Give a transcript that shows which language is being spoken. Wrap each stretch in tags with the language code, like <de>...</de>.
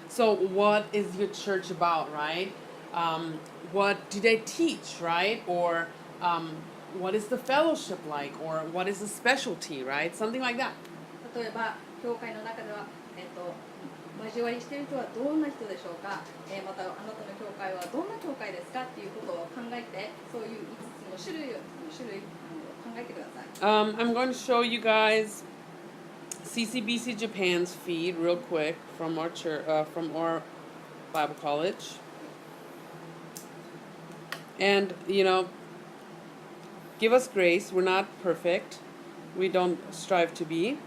<en>So what is your church about, right? What do they teach, right? Or what is the fellowship like? Or what is the specialty, right? Something like that.</en> <ja>例えば教会の中では、交わりしている人はどんな人でしょうか、またあなたの教会はどんな教会ですかっていうことを考えてそういう5つの種類考えてください。</ja> <en>I'm going to show you guys CCBC Japan's feed real quick from our church, from our Bible college. And, give us grace. We're not perfect. We don't strive to be.</en>